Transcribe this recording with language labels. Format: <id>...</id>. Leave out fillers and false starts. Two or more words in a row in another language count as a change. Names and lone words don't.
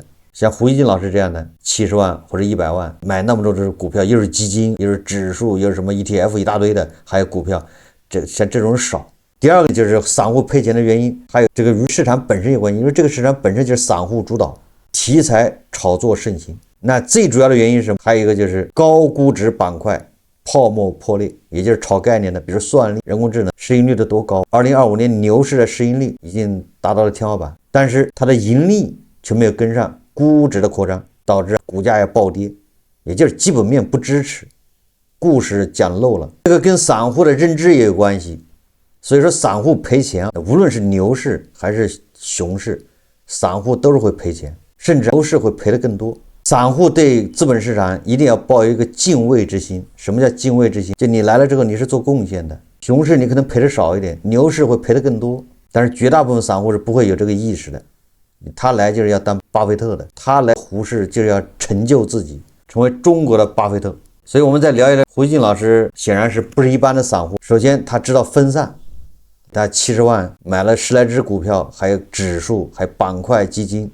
<zh>像胡一金老師這樣的70萬或者100萬買那麼多只股票，又是基金，又是指數，又是什麼 ETF 一大堆的，還有股票，像這種少。第二個就是散戶賠錢的原因，還有這個與市场本身有關係，因為這個市场本身就是散戶主導，題材炒作盛行。那最主要的原因是什麼？還有一個就是高估值板塊泡沫破裂，也就是炒概念的，比如算力、人工智能，市盈率的多高？2025年牛市的市盈率已經達到了天花板，但是它的盈利卻沒有跟上估值的擴張，導致股價要暴跌，也就是基本面不支持，故事講漏了。這個跟散戶的認知也有關係，所以說散戶賠錢，無論是牛市還是熊市，散戶都是會賠錢，甚至牛市會賠得更多。散戶對資本市場一定要抱一個敬畏之心。什麼叫敬畏之心？就你來了之後你是做貢獻的，熊市你可能賠得少一點，牛市會賠得更多，但是絕大部分散戶是不会有這個意識的。他來就是要當巴菲特的，他來胡適就是要成就自己，成為中國的巴菲特。所以我們再聊一聊，胡锡進老師顯然是不是一般的散戶。首先他知道分散，他70萬買了10来只股票，還有指數，還有板塊基金。</zh>